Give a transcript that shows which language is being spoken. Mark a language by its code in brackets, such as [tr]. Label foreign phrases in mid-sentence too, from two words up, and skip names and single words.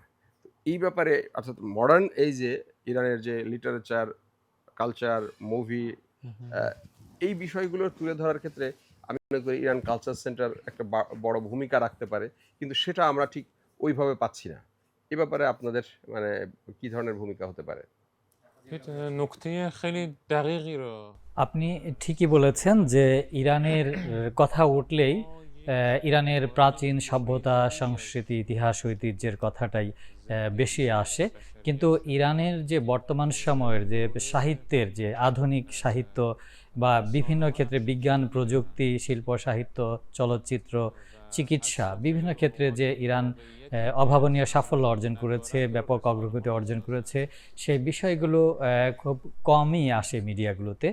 [bn] এই ব্যাপারে অর্থাৎ মডার্ন এই যে ইরানের যে লিটারেচার, কালচার, মুভি, এই বিষয়গুলো তুলে ধরার ক্ষেত্রে আমি মনে করি ইরান কালচার সেন্টার একটা বড় ভূমিকা রাখতে পারে, কিন্তু সেটা আমরা ঠিক ওইভাবে পাচ্ছি না। এ ব্যাপারে আপনাদের মানে কি ধরনের ভূমিকা হতে পারে? [fa] نکته خیلی دقیقی رو [bn] আপনি ঠিকই বলেছেন যে ইরানের কথা উঠলেই ইরানের প্রাচীন সভ্যতা, সংস্কৃতি, ইতিহাস, ঐতিহ্যের কথাটাই বেশি আসে। কিন্তু ইরানের যে বর্তমান সময়ের যে সাহিত্যের, যে আধুনিক সাহিত্য বা বিভিন্ন ক্ষেত্রে বিজ্ঞান, প্রযুক্তি, শিল্প, সাহিত্য, চলচ্চিত্র, চিকিৎসা, বিভিন্ন ক্ষেত্রে যে ইরান অভাবনীয় সাফল্য অর্জন করেছে, ব্যাপক অগ্রগতি অর্জন করেছে, সেই বিষয়গুলো খুব কমই আসে মিডিয়াগুলোতে।